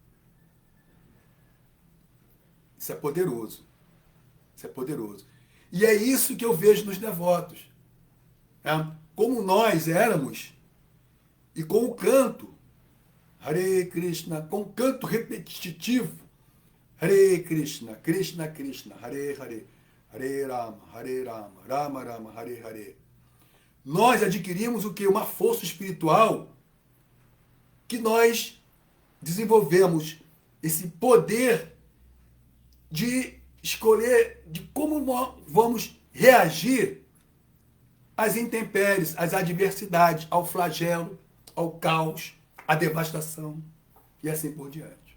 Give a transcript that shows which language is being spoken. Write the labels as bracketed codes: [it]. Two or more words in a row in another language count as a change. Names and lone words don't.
[pt] Isso é poderoso. Isso é poderoso. E é isso que eu vejo nos devotos. Né? Como nós éramos, e com o canto, [sa] Hare Krishna, [pt] com o canto repetitivo, [sa] Hare Krishna, Krishna Krishna, Hare Hare, Hare Rama, Rama Rama, Hare Hare. [pt] Nós adquirimos o que? Uma força espiritual que nós desenvolvemos esse poder de escolher de como vamos reagir às intempéries, às adversidades, ao flagelo, ao caos, à devastação e assim por diante.